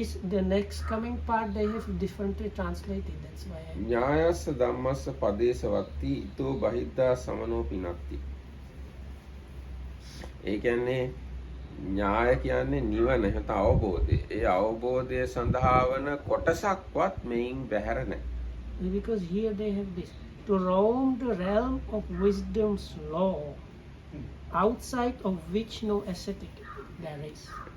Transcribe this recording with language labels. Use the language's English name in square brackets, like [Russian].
[English] The next coming part they have differently translated. That's why I. [Pali] ඥායස්ස ධම්මස්ස පදේසවත්ති ඊතෝ බහිද්ධා සමනෝ පිනක්ති. [Sinhala] ඒ කියන්නේ ඥාය කියන්නේ නිවන නැත්නම් අවබෝධය. ඒ අවබෝධය සඳහා වන කොටසක්වත් මෙයින් බැහැර නැහැ. [English] Because here they have this to roam the realm of wisdom's law, outside of which no ascetic there is.